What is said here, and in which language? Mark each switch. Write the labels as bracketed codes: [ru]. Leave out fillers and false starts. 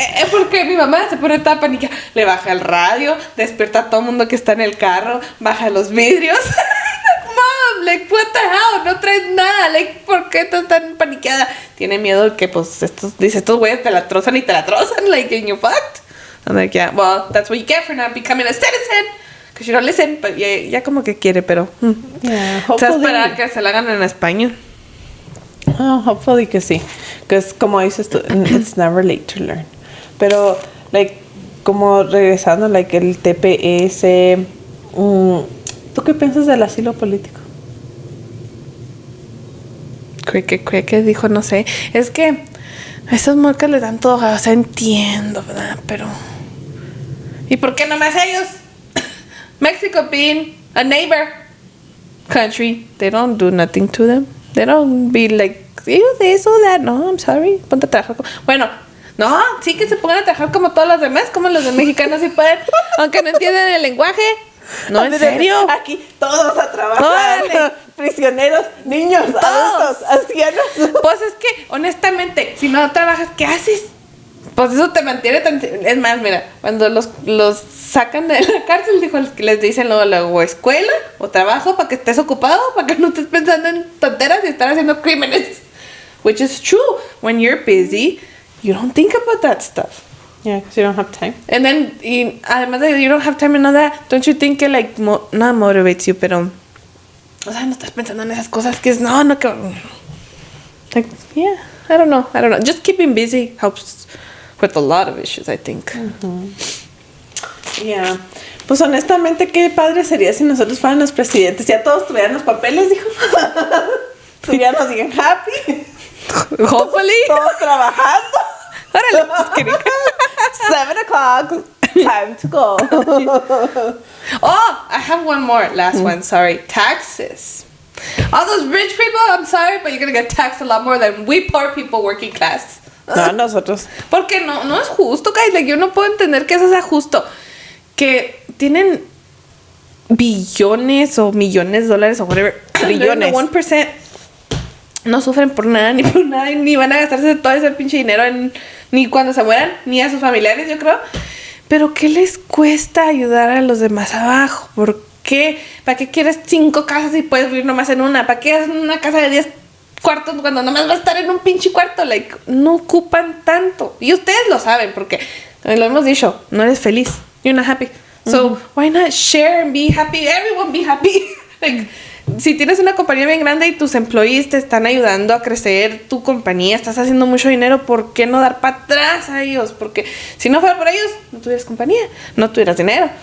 [es] Porque mi mamá se pone toda pánica. Le baja el radio, despierta a todo el mundo que está en el carro, baja los vidrios. [en] Mom, like, what the hell? [es] No traes nada. Like, ¿por qué estás tan paniqueada? Tiene miedo que, pues, estos güeyes te la trozan y te la trozan. [en] Like, and you fucked. I'm like, yeah, well, that's what you get for not becoming a citizen. Because you don't listen. [es] But ya como que quiere, pero... [en] Yeah, [es] se va a esperar que se la hagan en español. [en] Oh, hopefully [es] que sí. [en] Because [es] como dices tú, [en] it's never late to learn. [es] Pero, like, como regresando, like, el TPS, ¿tú qué piensas del asilo político? Creo que dijo, no sé. Es que a esas marcas le dan todo, o sea, entiendo, ¿verdad? Pero... ¿y por qué no más ellos? [en] Mexico being a neighbor country, they don't do nothing to them. They don't be like, this or that. [es] No, [en] I'm sorry. [es] Ponte a trabajar. Bueno, no, sí que se pongan a trabajar como todos los demás, como los de mexicanos sí pueden, aunque no entienden el lenguaje. No, en serio. Aquí todos a trabajar. Órale. Prisioneros, niños, adultos, ancianos. Pues es que, honestamente, si no trabajas, ¿qué haces? Pues eso te mantiene tan... Es más, mira, cuando los sacan de la cárcel, dijo, les dicen luego o escuela o trabajo para que estés ocupado, para que no estés pensando en tonteras y estar haciendo crímenes. [en] Which is true. When you're busy, you don't think about that stuff. Yeah, because you don't have time. And then, [es] además de [en] you don't have time and all that, don't you think it like, not motivates you, [es] pero... O sea, no estás pensando en esas cosas que es, no, que... [en] Like, yeah, I don't know. Just keeping busy helps with a lot of issues, I think. Yeah. [es] Pues honestamente, qué padre sería si nosotros fuéramos presidentes. Ya todos tuvieran los papeles, dijo. Tuviéramos bien happy. [en] Hopefully. [es] Todos trabajando. [en] Órale, just kidding. 7:00. Time to go. Oh, I have one more. Last one, sorry. Taxes. All those rich people, I'm sorry, but you're going to get taxed a lot more than we poor people working class. [es] No, nosotros. Porque no es justo, guys. Like, yo no puedo entender que eso sea justo. Que tienen billones o millones de dólares o whatever. Trillones. 1% no sufren por nada, ni por nada, ni van a gastarse todo ese pinche dinero ni cuando se mueran, ni a sus familiares, yo creo. Pero ¿qué les cuesta ayudar a los demás abajo? ¿Por qué? ¿Para qué quieres 5 casas y puedes vivir nomás en una? ¿Para qué haces una casa de 10 cuartos cuando nomás vas a estar en un pinche cuarto? Like, no ocupan tanto. Y ustedes lo saben porque lo hemos dicho, no eres feliz. [en] You're not happy. So, why not share and be happy? Everyone be happy. [es] Like, si tienes una compañía bien grande y tus employees te están ayudando a crecer tu compañía, estás haciendo mucho dinero, ¿por qué no dar para atrás a ellos? Porque si no fuera por ellos, no tuvieras compañía, no tuvieras dinero.